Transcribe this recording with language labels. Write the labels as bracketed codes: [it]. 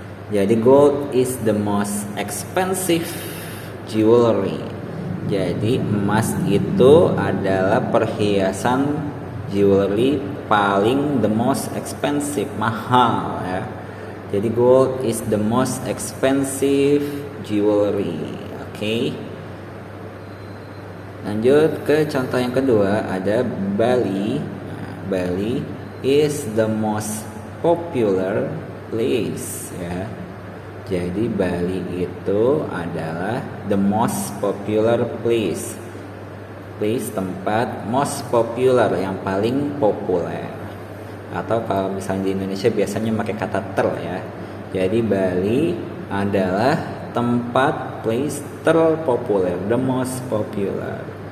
[en] Jadi gold is the most expensive jewelry. [id] Jadi emas itu adalah perhiasan jewelry paling [en] the most expensive, [id] mahal ya. [en] Jadi gold is the most expensive jewelry. [id] Oke. Lanjut ke contoh yang kedua, ada Bali. [en] Nah, Bali is the most popular place ya. [id] Jadi Bali itu adalah [en] the most popular place. [id] Place tempat, most popular yang paling populer. Atau kalau misalnya di Indonesia biasanya pakai kata ter ya. Jadi Bali adalah tempat, place terpopuler, [en] the most popular.